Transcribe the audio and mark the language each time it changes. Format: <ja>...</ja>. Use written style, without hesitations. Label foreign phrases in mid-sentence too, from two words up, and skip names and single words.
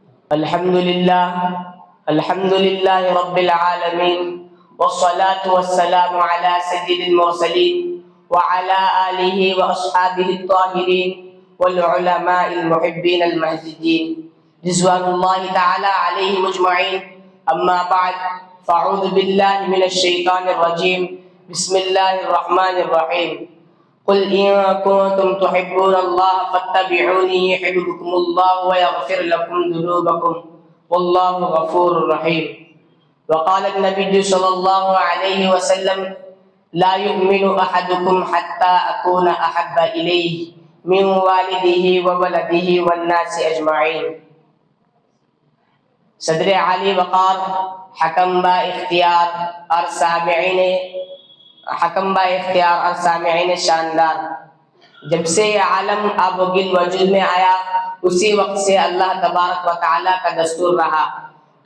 <ar>الحمد لله رب العالمين والصلاة والسلام على سيد المرسلين وعلى آله وأصحابه الطاهرين والعلماء المحبين المهتدين رضوان الله تعالى عليهم أجمعين. أما بعد. فأعوذ بالله من الشيطان الرجيم. بسم الله الرحمن الرحيم. قل إن كنتم تحبون الله فاتبعوني يحببكم الله ويغفر لكم ذنوبكم والله غفور رحيم. وقال النبي صلى الله عليه وسلم: لا يؤمن أحدكم حتى أكون أحب إليه من والده وولده والناس أجمعين.</ar> <ur>صدر علی وقار حکم با اختیار اور سامعین شاندار، جب سے یہ عالم آب و گل وجود میں آیا اسی وقت سے اللہ تبارک و تعالیٰ کا دستور رہا</ur>